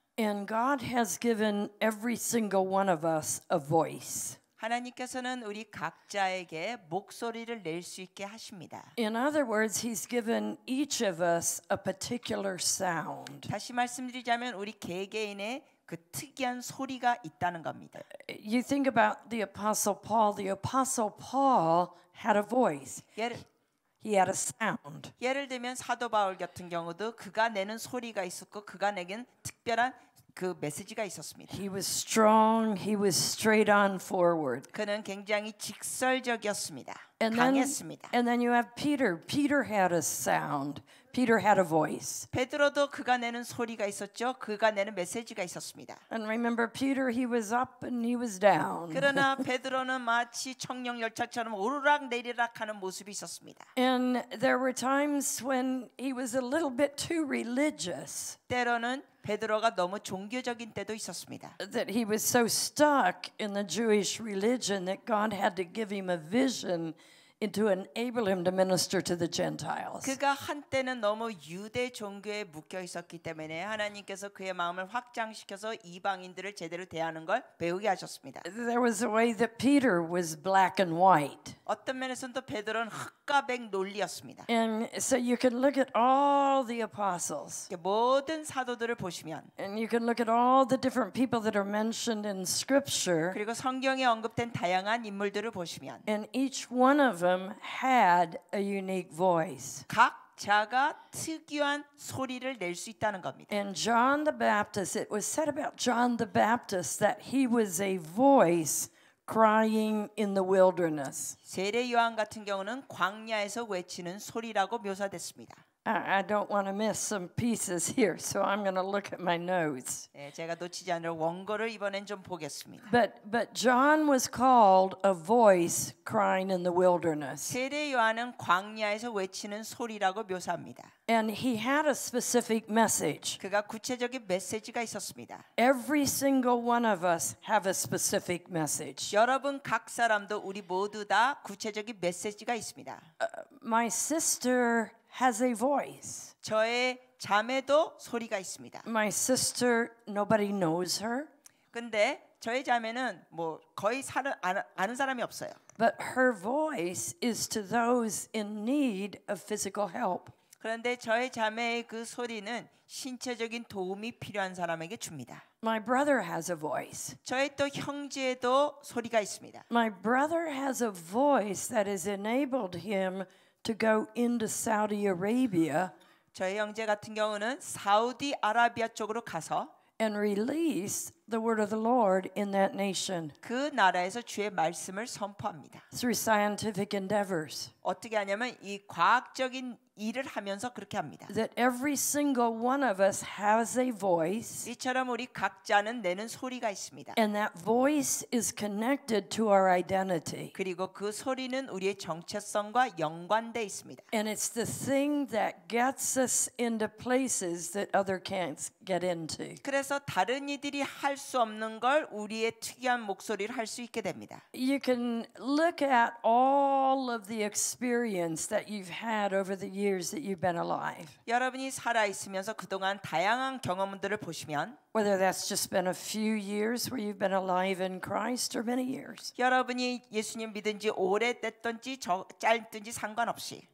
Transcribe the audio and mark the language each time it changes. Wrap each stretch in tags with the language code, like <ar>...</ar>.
<en>And God has given every single one of us a voice.</en> <ko>하나님께서는 우리 각자에게 목소리를 낼 수 있게 하십니다.</ko> <en>In other words, he's given each of us a particular sound.</en> <ko>다시 말씀드리자면 우리 개개인의 그 특이한 소리가 있다는 겁니다.</ko> <en>You think about the Apostle Paul. The Apostle Paul had a voice. He had a sound.</en> <ko>예를 들면 사도 바울 같은 경우도 그가 내는 소리가 있었고 그가 내긴 특별한 그 메시지가 있었습니다.</ko> <en>He was strong. He was straight on forward.</en> <ko>그는 굉장히 직설적이었습니다.</ko> <en>And</en> <ko>강했습니다.</ko> <en>then you have Peter. Peter had a sound. Peter had a voice.</en> <ko>베드로도 그가 내는 소리가 있었죠. 그가 내는 메시지가 있었습니다.</ko> <en>And remember Peter, he was up and he was down.</en> <ko>그러나 베드로는 마치 청룡 열차처럼 오르락 내리락 하는 모습이 있었습니다.</ko> <en>And there were times when he was a little bit too religious.</en> <ko>때로는 베드로가 너무 종교적인 때도 있었습니다.</ko> <en>That he was so stuck in the Jewish religion that God had to give him a vision and to enable him to minister to the Gentiles.</en> <ko>그가 한때는 너무 유대 종교에 묶여 있었기 때문에 하나님께서 그의 마음을 확장시켜서 이방인들을 제대로 대하는 걸 배우게 하셨습니다.</ko> <en>There was a way that Peter was black and white.</en> <ko>어떤 면에서는 또 베드로는 흑과 백 논리였습니다.</ko> <en>And so you can look at all the apostles.</en> <ko>모든 사도들을 보시면</ko> <en>And you can look at all the different people that are mentioned in scripture.</en> <ko>그리고 성경에 언급된 다양한 인물들을 보시면</ko> <en>And each one of them had a unique voice.</en> <ko>각자가 특유한 소리를 낼 수 있다는 겁니다.</ko> <en>And John the Baptist, it was said about John the Baptist that he was a voice crying in the wilderness.</en> <ko>세례 요한 같은 경우는 광야에서 외치는 소리라고 묘사됐습니다.</ko> <en>I don't want to miss some pieces here, so I'm going to look at my notes.</en> <ko>네, 제가 놓치지 않을 원고를 이번엔 좀 보겠습니다.</ko> <en>But John was called a voice crying in the wilderness.</en> <ko>세례 요한은 광야에서 외치는 소리라고 묘사합니다.</ko> <en>And he had a specific message.</en> <ko>그가 구체적인 메시지가 있었습니다.</ko> <en>Every single one of us have a specific message.</en> <ko>여러분 각 사람도 우리 모두 다 구체적인 메시지가 있습니다.</ko> <en>My sister has a voice.</en> <ko>저의 자매도 소리가 있습니다.</ko> <en>My sister, nobody knows her.</en> <ko>근데 저희 자매는 뭐 거의 아는 사람이 없어요.</ko> <en>But her voice is to those in need of physical help.</en> <ko>그런데 저희 자매의 그 소리는 신체적인 도움이 필요한 사람에게 줍니다.</ko> <en>My brother has a voice.</en> <ko>저희 또 형제도 소리가 있습니다.</ko> <en>My brother has a voice that has enabled him to go into Saudi Arabia</en> <ko>저희 형제 같은 경우는 사우디아라비아 쪽으로 가서</ko> <en>and release the word of the Lord in that nation</en> <ko>그 나라에서 주의 말씀을 선포합니다.</ko> <en>through scientific endeavors.</en> <ko>어떻게 하냐면 이 과학적인 일을 하면서 그렇게 합니다.</ko> <en>That every single one of us has a voice.</en> <ko>이처럼 우리 각자는 내는 소리가 있습니다.</ko> <en>And that voice is connected to our identity.</en> <ko>그리고 그 소리는 우리의 정체성과 연관돼 있습니다.</ko> <en>And it's the thing that gets us into places that other can't get into.</en> <ko>그래서 다른 이들이 할 수 없는 걸 우리의 특이한 목소리를 할 수 있게 됩니다.</ko> <en>You can look at all of the experience that you've had over the years that you've been alive.</en> <ko>여러분이 살아 있으면서 그동안 다양한 경험들을 보시면</ko> <en>Whether that's just been a few years where you've been alive in Christ or many years.</en> <ko>여러분이 예수님 믿은 지 오래됐든지 짧든지 상관없이</ko>